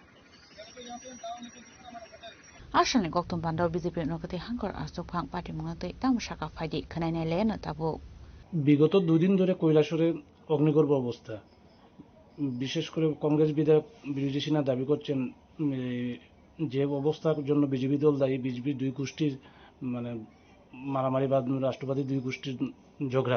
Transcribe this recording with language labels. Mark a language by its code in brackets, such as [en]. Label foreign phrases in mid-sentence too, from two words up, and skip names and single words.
[trp] Ashalni koktum panda BJP nukati hangkor achukphang party mungate tamushaka faidi khanainai lena tabo [bn] বিগত দুদিন ধরে কৈলাসরে অগ্নিগর্ভ অবস্থা, বিশেষ করে কংগ্রেস বিধায়ক বিরোধী সিনহা দাবি করছেন যে অবস্থার জন্য বিজেপি দল দায়ী, বিজেপি দুই গোষ্ঠীর মানে মারামারি বা রাষ্ট্রবাদী দুই গোষ্ঠীর ঝগড়া।